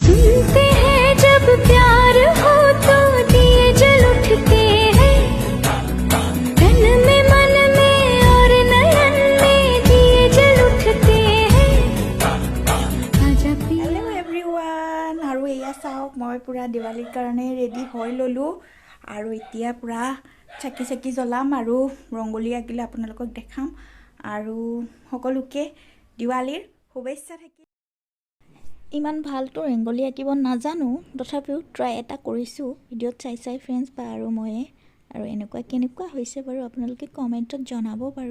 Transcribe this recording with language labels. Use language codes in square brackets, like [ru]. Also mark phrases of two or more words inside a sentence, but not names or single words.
[hi] सुनते हैं जब प्यार हो तो दिए जल उठते हैं तन में मन में और नयन में दिए जल उठते हैं आजा पिया। [en] hello everyone [as] আৰু এয়া চাওক মই পুৰা দিৱালীৰ কাৰণে ৰেডি হৈ ললো আৰু এতিয়া পুৰা চাকি জ্বলাম আৰু ৰংগোলী আঁকিলে আপোনালোকক দেখাম আৰু সকলোকে দিৱালীৰ শুভেচ্ছা থাকিল। ইমান ভালতো ৰংগোলী আঁকিব নাজানো তথাপিও ট্ৰাই এটা কৰিছোঁ ভিডিঅ'ত চাই ফ্ৰেণ্ডছ বা আৰু মই আৰু কেনেকুৱা হৈছে বাৰু আপোনালোকে কমেণ্টত জনাব বাৰু।